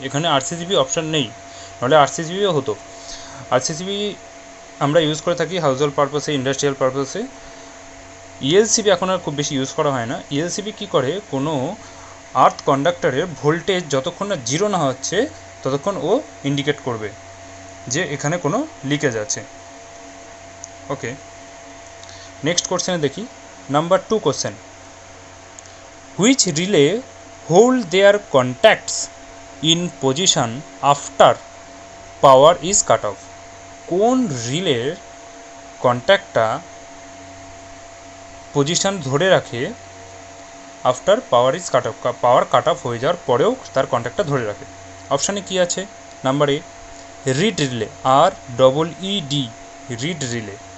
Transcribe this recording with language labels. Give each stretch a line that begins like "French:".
Bangla: এখানে RCCB option নেই, নাহলে আরসিসিবিও হতো। আরসিসিবি আমরা ইউজ করে থাকি হাউস হোল্ড পারপসে, ইন্ডাস্ট্রিয়াল পারপসে। ইএলসিবি এখন আর খুব বেশি ইউজ করা হয় না। ইএলসিবি কী করে, কোনো আর্থ কন্ডাক্টরের ভোল্টেজ যতক্ষণ না জিরো না হচ্ছে ততক্ষণ ও ইন্ডিকেট করবে যে এখানে কোনো লিকেজ আছে। ওকে, নেক্সট কোশ্চেনে দেখি।
English: Number 2 question, which relay hold their contacts in position after power is cut off?
Bangla: কোন রিলের কন্ট্যাক্টটা পজিশন ধরে রাখে
English: after power cut off
Bangla: হয়ে যাওয়ার পরেও তার কন্ট্যাক্টটা ধরে রাখে। অপশানে কি আছে? Number A read relay, REED, read relay.